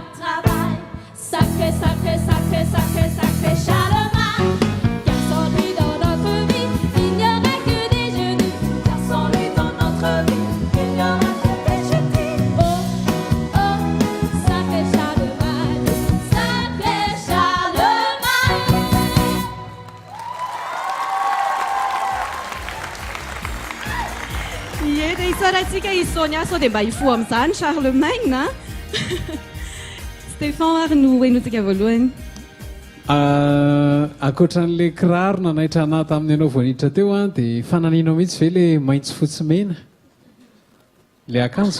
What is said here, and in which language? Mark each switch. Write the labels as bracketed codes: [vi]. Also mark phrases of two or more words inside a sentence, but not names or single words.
[fr] Sacré, sacré, sacré, sacré, sacré Charlemagne. Car sans lui dans notre vie, il n'y aurait que des jeudis. Car sans lui dans notre vie, il n'y aura que des jeudis. Oh, oh, sacré Charlemagne, sacré Charlemagne. [mg] Ie dia isarantsika isonia sao dia mba hifoha amin'izany Charlemagne na Stéphane ary no hoenotsika voalohany. Ankoatran'le kiraro nanaitra anahy tamin'ny ianao voaniditra teo a dia fananinao mihitsy ve le maitso fotsy mena le akanjo